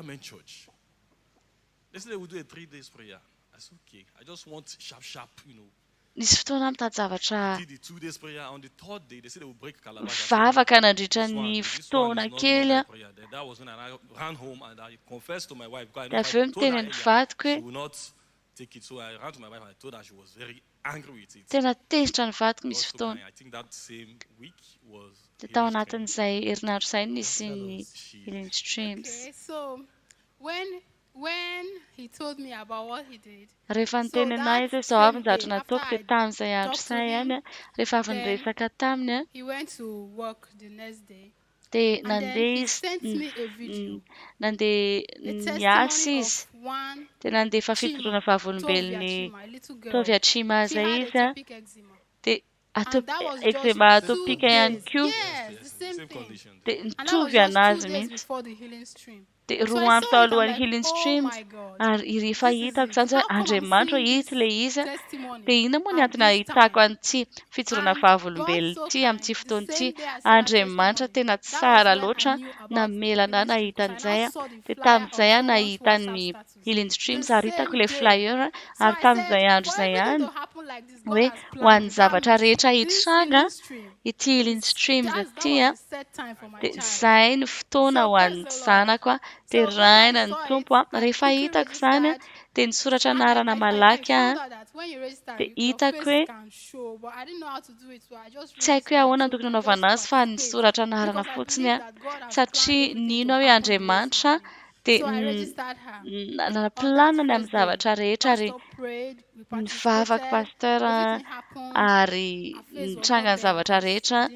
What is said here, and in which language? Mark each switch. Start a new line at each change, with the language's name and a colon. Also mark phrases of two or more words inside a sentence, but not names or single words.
Malagasy: Nisy fotoana mitady zavatra mivavaka nandritra ny fotoana kely dia avy eo miteny ny vadiko hoe tena tezitra ny vadiko misy fotoana dia tao anatin'izay herinandro izay nisy ny healing streams. Rehefa niteny anahy izy izao avy ny zavatra nataoko dia tamin'izay andro izay ihany rehefa avy niresaka taminy dia nandeha niasa izy dia nandeha fafitoroana vavolombelony taovy Atrimaza izy dia eczema atopika ihany koa dia nitovy anazy mihitsy dia roa andro tao alohan'ny healing streams ary rehefa hitako izany hoe Andriamanitra ity ilay izy dia inona moa ny antony ahitako an'ity fitsorona vavolombelona ity amin'ity fotoana ity. Andriamanitra tena tsara loatra namelana nahita an'izay dia tamin'izay nahita ny healing streams ary hitako ilay flyer ary tamin'izay andro izay ihany hoe ho an'ny zavatra rehetra hitranga ity healing streams ity dia izay ny fotoana ho an'ny zanako dia raina ny tompo rehefa hitako izany dia nisoratra anarana malaky dia hitako hoe tsy haiko hoe ahoana tokony hanaovana azy fa nisoratra anarana fotsiny satria nino hoe Andriamanitra dia naplanany amin'ny zavatra rehetra ary nivavaka pasteur ary nitranga ny zavatra rehetra